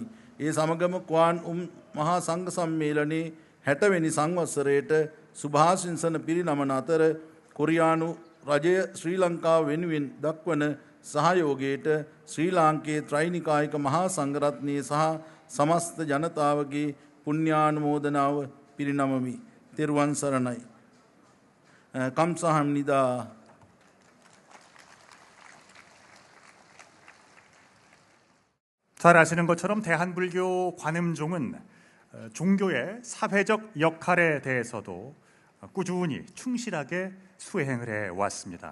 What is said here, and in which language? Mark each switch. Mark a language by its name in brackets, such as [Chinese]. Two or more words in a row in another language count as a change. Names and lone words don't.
[Sinhala] ඒ සමගම කුවාන් මහා සංඝ සම්මේලනයේ 60 වෙනි සංවත්සරයට සුභාසිංසන පිරිනමන අතර කොරියානු රජය ශ්‍රී ලංකාව වෙනුවෙන් දක්වන සහයෝගයට ශ්‍රී ලාංකේය ත්‍රිනිකායික මහා සංඝරත්නයේ සහ සමස්ත ජනතාවගේ පුණ්‍යානුමෝදනාව පිරිනමමි. තෙරුවන් සරණයි. කම්සහම්නිදා. [Korean] 잘 아시는 것처럼 대한불교 관음종은 종교의 사회적 역할에 대해서도 꾸준히 충실하게 수행을 해왔습니다.